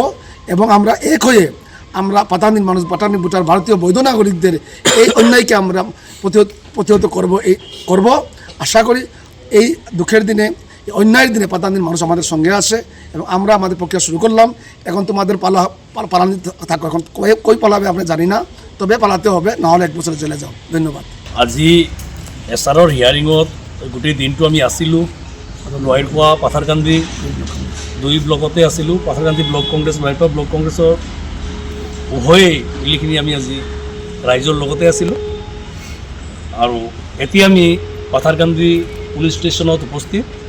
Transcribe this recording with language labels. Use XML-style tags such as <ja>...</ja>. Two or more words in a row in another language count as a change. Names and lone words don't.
<bn>এবং আমরা এক হয়ে আমরা পাতানির মানুষ, পাতানি ভোটার, ভারতীয় বৈধ নাগরিকদের এই অন্যায়কে আমরা প্রতিহত করব। আশা করি এই দুঃখের দিনে, এই অন্যায়ের দিনে পাতানির মানুষ আমাদের সঙ্গে আসে এবং আমরা আমাদের প্রক্রিয়া শুরু করলাম। এখন তোমাদের পালানি থাকো, এখন কই পালাবে আমরা জানি না, তবে পালাতে হবে, নাহলে 1 বছর জেলে যাও। ধন্যবাদ।</bn> <as>আজি এছাৰৰ হিয়াৰিঙত গোটেই দিনটো আমি আছিলোঁ। লয়াৰপোৱা পাথাৰকান্দি 2 ব্লকতে আছিলোঁ। পাথাৰকান্দি ব্লক কংগ্ৰেছ, লয়াৰপোৱা ব্লক কংগ্ৰেছৰ উভয়ে মিলিখিনি আমি আজি ৰাইজৰ লগতে আছিলোঁ। আৰু এতিয়া আমি পাথাৰকান্দি পুলিচ ষ্টেচনত উপস্থিত।</as>